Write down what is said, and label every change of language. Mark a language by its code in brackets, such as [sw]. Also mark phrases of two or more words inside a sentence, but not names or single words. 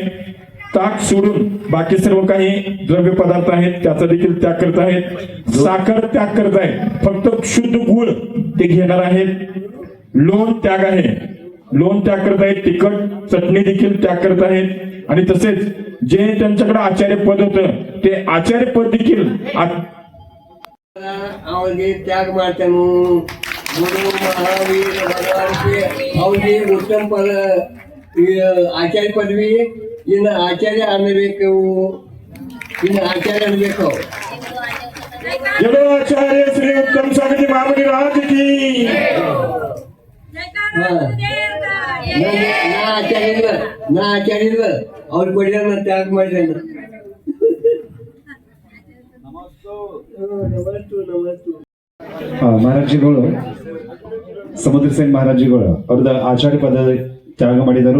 [mr] ताक सोडून बाकी सर्व काही द्रव्य पदार्थ आहेत त्याचा देखील त्याग करत आहेत. साखर त्याग करत आहेत. फक्त शुद्ध गुळ ते घेणार आहेत. लोण त्याग आहे, लोण त्याग करत आहेत. तिखट चटणी देखील त्याग करत आहेत. आणि तसेच जे त्यांच्याकडे आचार्य पद होतं ते आचार्य पद देखील [kn] ಅವರಿಗೆ ತ್ಯಾಗ ಮಾಡ್ತೇನು. ಗುರು ಮಹಾವೀರ ಭಗವಾನ್ಗೆ ಅವ್ರಿಗೆ ಉತ್ತಮ ಪದ ಆಚಾರ್ಯ ಪದವಿ. ಇನ್ನು ಆಚಾರ್ಯ ಅನ್ನಬೇಕು, ಇನ್ನು ಆಚಾರ್ಯ ಅನ್ಬೇಕು. [hi] जय आचार्य श्री उत्तम स्वामी महामुनि महाराज की. [kn] ನಾ ಆಚಾರ್ಯ ಇಲ್ಲ, ಅವ್ರು ಕೊಡಿದ ತ್ಯಾಗ ಮಾಡ್ಯಾನ. ಮಹಾರಾಜಿಗಳು ಸಮುದ್ರಸೇನ್ ಮಹಾರಾಜಿಗಳು ಅವ್ರದ್ದು ಆಚಾರ್ಯ ಪದ ತ್ಯಾಗ ಮಾಡಿದರು.